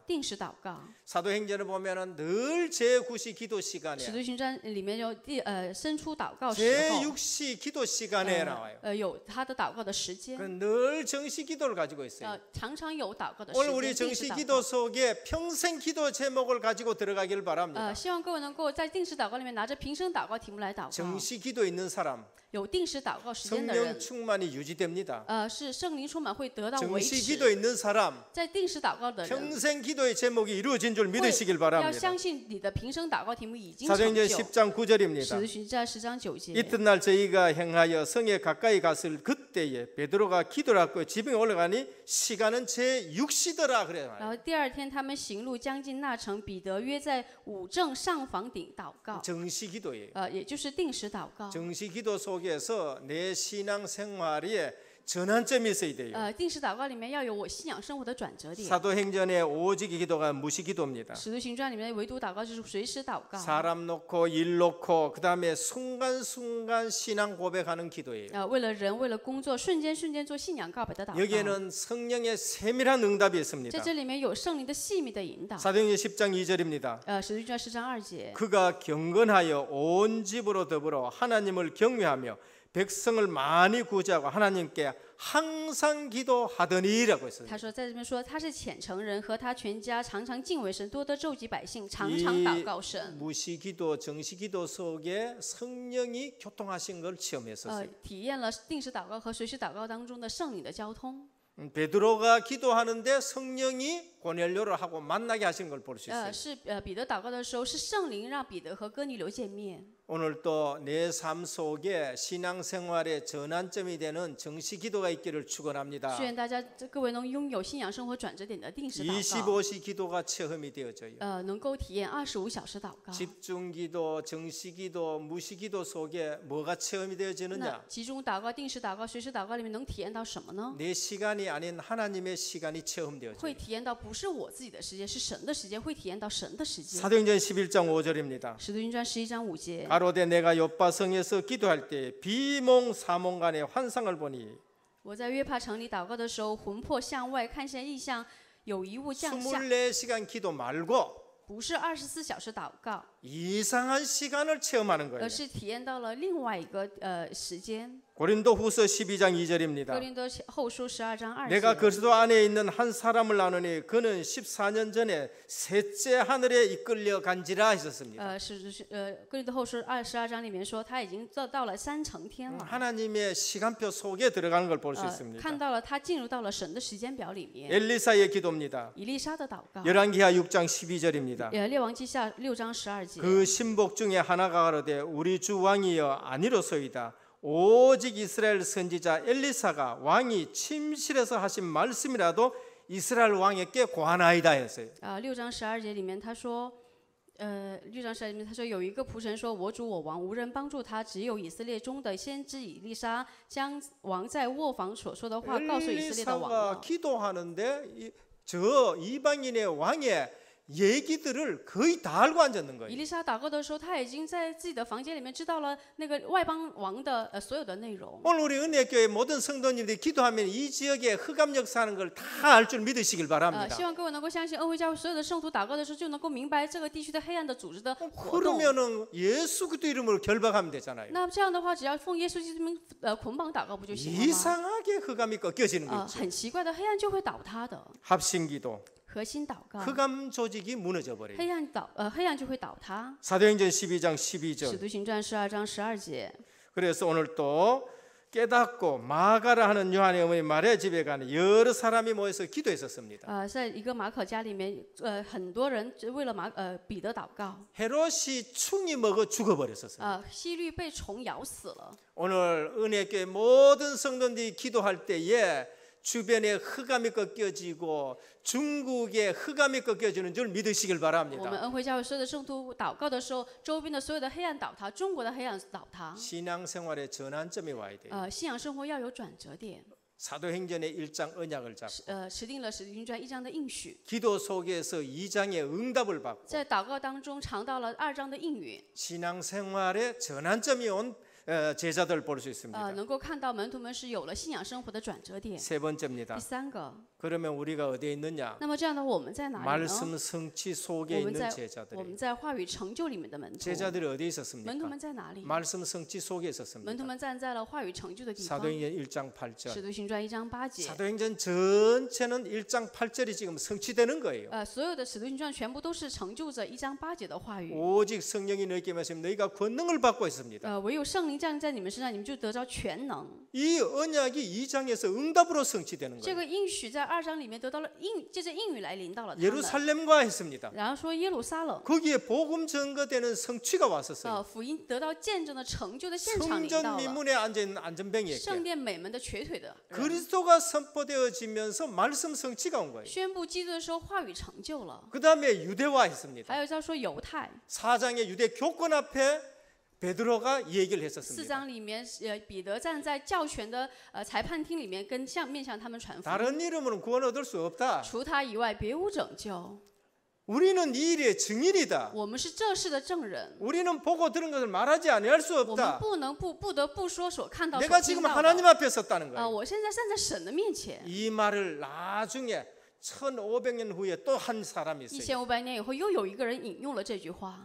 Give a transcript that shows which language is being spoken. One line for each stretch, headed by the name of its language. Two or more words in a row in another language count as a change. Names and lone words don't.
Chinese: 定时祷告。
Korean: 사도행전을 보면은 늘 제9시 기도
Chinese: 使
Korean: 시간에
Chinese: 徒行传里面有伸出祷告时候，
Korean: 제6시 기도 시간에 나와요.
Chinese: 有他的祷告的时间，
Korean: 늘 정시 기도를 가지고 있어요.
Chinese: 常常有祷告的时
Korean: 오늘
Chinese: 间。
Korean: 우리
Chinese: 定时
Korean: 정시
Chinese: 祷
Korean: 기도
Chinese: 告
Korean: 속에 평생 기도 제목을 가지고 들어가길 바랍니다.
Chinese: 希望各位能够在定时祷告里面拿着平生祷告题目来祷告。
Korean: 정시 기도 있는 사람
Chinese: 有定时祷告时间的
Korean: 성령
Chinese: 人，
Korean: 충만이 유지됩니다.
Chinese: 是圣灵充满会得到维
Korean: 정시
Chinese: 持。
Korean: 기도 있는 사람
Chinese: 在定时祷告的人，
Korean: 평생 기도의 제목이 이루어진 줄 믿으시길
Chinese: 要
Korean: 바랍니다.
Chinese: 相信你的平生祷告题目已经成
Korean: 사도행전
Chinese: 就。
Korean: 10장
Chinese: 使
Korean: 9절입니다.
Chinese: 徒行传10章9节。
Korean: 이튿날 저희가 행하여 성에 가까이 갔을 그때에 베드로가 기도를 하고 지붕에 올라가니 시간은 제6시더라 그래요.
Chinese: 然后第二天，他们行路将近那城，彼得约在五正上房顶祷告，
Korean: 정시 기도예요.
Chinese: 也就是定时祷告。
Korean: 정시 기도 속에서 내 신앙 생활에 전환점이 있어야 돼요.
Chinese: 定时祷告里面要有我信仰生活的转折点。
Korean: 사도행전의 오직 기도가 무시기도입니다.
Chinese: 使徒行传里面唯独祷告就是随时祷告。
Korean: 사람 놓고 일 놓고 그 다음에 순간순간 신앙 고백하는 기도예요.
Chinese: 为了人，为了工作，瞬间做信仰告白的祷告。
Korean: 여기에는 성령의 세밀한 응답이
Chinese: 在
Korean: 있습니다.
Chinese: 这里面有圣灵的细密的引导。
Korean: 사도행전 10장 2절입니다.
Chinese: 使徒行传10章2节，
Korean: 그가 경건하여 온 집으로 더불어 하나님을 경외하며 백성을 많이 구제하고 하나님께 항상 기도하더니라고 했어요.
Chinese: 他说在这边说他是虔诚人，和他全家常常敬畏神，多得救济百姓，常常祷告神。
Korean: 무시기도 정시기도 속에 성령이 교통하신 걸 체험했었어요.
Chinese: 体验了定时祷告和随时祷告当中的圣灵的交通。
Korean: 베드로가 기도하는데 성령이 고넬료를 하고 만나게 하시는 걸 볼 수 있어요.
Chinese: 是彼得祷告的时候，是圣灵让彼得和哥尼流见面。
Korean: 오늘 또 내 삶 속에 신앙생활의 전환점이 되는 정시기도가 있기를 축원합니다.
Chinese: 祝愿大家各位能拥有信仰生活转折点的定时祷告。
Korean: 25시 기도가 체험이 되어져요.
Chinese: 能够体验25小时祷告。
Korean: 집중기도, 정시기도, 무시기도 속에 뭐가 체험이
Chinese: 那
Korean: 되어지느냐?
Chinese: 集中祷告、定时祷告、随时祷告里面能体验到什么呢？
Korean: 내 시간이 아닌 하나님의 시간이 체험되어져요.
Chinese: 会体验到不是我自己的时间，是神的时间，会体验到神的时间。
Korean: 사도행전 11장 5절입니다.
Chinese: 使徒行传11章5节。
Korean: 가로되 내가 요빠성에서 기도할 때 비몽사몽간의 환상을 보니
Chinese: 我在约帕城里祷告的时候，魂魄向外看见异象，有一物降下，
Korean: 24시간 기도 말고
Chinese: 不是24小时祷告，
Korean: 이상한 시간을 체험하는 거예요.
Chinese: 而是体验到了另外一个时间。
Korean: 고린도후서 12장
Chinese: 哥
Korean: 2절입니다.
Chinese: 林多后书12章2
Korean: 내가
Chinese: 节。
Korean: 그리스도 안에 있는 한 사람을 아느니 그는 14년 전에 셋째 하늘에 이끌려 간지라 했었습니다.
Chinese: 哥林多后书12章里面说，他已经到了3层天了。
Korean: 하나님의 시간표 속에 들어가는 걸 볼 수
Chinese: 看
Korean: 있습니다.
Chinese: 到了他进入到了神的时间表里面。
Korean: 엘리사의 기도입니다.
Chinese: 以利沙的祷告，
Korean: 열왕기하 6장 12절입니다.
Chinese: 列王记下6章12节。
Korean: 그 신복 중에 하나가 가로되 우리 주 왕이여 아니로소이다. 오직 이스라엘 선지자 엘리사가 왕이 침실에서 하신 말씀이라도 이스라엘 왕에게 고하나이다 했어요.
Chinese: 6 章12节里面他说，6章12节里面他说有一个仆人说，我主我王无人帮助他，只有以色列中的先知以利沙将王在卧房所说的话告诉以色列的王
Korean: 엘리사가
Chinese: 了。
Korean: 기도하는데 저 이방인의 왕의 얘기들을 거의 다 알고 앉았는
Chinese: 以
Korean: 거예요.
Chinese: 利沙祷告的时候，他已经在自己的房间里面知道了那个外邦王的所有的内容。
Korean: 오늘 우리 은혜교회 모든 성도님들이 기도하면 이 지역에 흑암 역사하는 걸 다 알 줄 믿으시길 바랍니다.
Chinese: 希望各位能够相信恩惠教会所有的圣徒祷告的时候，就能够明白这个地区的黑暗的组织的活动。
Korean: 그러면은 예수 그리스도 이름으로 결박하면 되잖아요.
Chinese: 那这样的话，只要奉耶稣基督名捆绑祷告不就行了吗？
Korean: 이상하게 흑암이 꺾여지는 거죠.
Chinese: 很奇怪的，黑暗就会倒塌的。
Korean: 합심기도,
Chinese: 核心祷告，
Korean: 흑암 조직이 무너져 버려요.
Chinese: 黑暗就会倒塌。
Korean: 사도행전 12장
Chinese: 使
Korean: 12절.
Chinese: 徒行传12章12节。
Korean: 그래서 오늘 또 깨닫고 마가라 하는 요한의 어머니 마리아 집에 가는 여러 사람이 모여서 기도했었습니다.
Chinese: 在一个马可家里面，很多人为了彼得祷告。
Korean: 헤롯이 충이 먹어 죽어버렸었어요.
Chinese: 希律被虫咬死了。
Korean: 오늘 은혜교회 모든 성도들이 기도할 때에 주변에 흑암이 꺾여지고 중국에 흑암이 꺾여지는 줄 믿으시길
Chinese: 我们
Korean: 바랍니다.
Chinese: 恩惠教会所有的圣徒祷告的时候，周边的所有的黑暗倒塌，中国的黑暗倒塌。
Korean: 신앙생활의 전환점이 와야 돼요.
Chinese: 信仰生活要有转折点。
Korean: 사도행전의 1장 언약을 잡고
Chinese: 持定了使徒行传1章的应许，
Korean: 기도 속에서 2장의 응답을 받고
Chinese: 在祷告当中尝到了2章的应允。
Korean: 신앙생활의 전환점이 온 제자들 볼 수 있습니다.
Chinese: 能够看到门徒们是有了信仰生活的转折点。
Korean: 세 번째입니다.
Chinese: 第3个，
Korean: 그러면 우리가 어디에 있느냐?
Chinese: 那么这样的我们在哪里呢？
Korean: 말씀 성취 속에
Chinese: 我们
Korean: 있는
Chinese: 在
Korean: 제자들이
Chinese: 在话语成就里面的门徒。
Korean: 제자들이 어디에
Chinese: 门徒
Korean: 있었습니까?
Chinese: 们在哪里？
Korean: 말씀 성취 속에
Chinese: 门
Korean: 있었습니다.
Chinese: 徒们站在了话语成就的地方。
Korean: 사도행전 1장 8절.
Chinese: 使徒行传1章8节。
Korean: 사도행전 전체는 1장 8절이 지금 성취되는 거예요.
Chinese: 所有的使徒行传全部都是成就着1章8节的话语。
Korean: 오직 성령이 너희에게 말씀 너희가 권능을 받고 있습니다.
Chinese: 唯有圣灵降临在你们身上，你们就得着全能。
Korean: 이 언약이 2장에서 응답으로 성취되는
Chinese: 这
Korean: 거예요.
Chinese: 个应许在2章里面得到了借着应允来临到了他们。
Korean: 예루살렘과 했습니다.
Chinese: 然后说耶路撒冷，
Korean: 거기에 복음 증거되는 성취가 왔었어요.
Chinese: 福音得到见证的成就的现场临
Korean: 성전
Chinese: 到了。
Korean: 미문에 앉아 있는 안전뱅이에게
Chinese: 圣殿美门的瘸腿的人
Korean: 그리스도가 선포되어지면서 말씀 성취가 온 거예요.
Chinese: 宣布基督的时候，话语成就了。
Korean: 그 다음에 유대화했습니다.
Chinese: 还有叫说犹太，
Korean: 4장의 유대 교권 앞에 베드로가 이 얘기를
Chinese: 4
Korean: 했었습니다.
Chinese: 章里面，彼得站在教权的裁判厅里面，面向他们传福音。
Korean: 다른 이름으로는 구원 얻을 수 없다.
Chinese: 除他以外，别无拯救。
Korean: 우리는 이 일의 증인이다.
Chinese: 我们是这事的证人，
Korean: 우리는 보고 들은 것을 말하지 아니할 수
Chinese: 我们
Korean: 없다.
Chinese: 不得不说所看到、所
Korean: 내가
Chinese: 听
Korean: 지금
Chinese: 到
Korean: 하나님
Chinese: 的。
Korean: 앞에 섰다는 거예요.
Chinese: 我现在站在神的面前。
Korean: 이 말을 나중에 1500년 후에 또 한 사람이 있어요.
Chinese: 1500 年以后，又有一个人引用了这句话，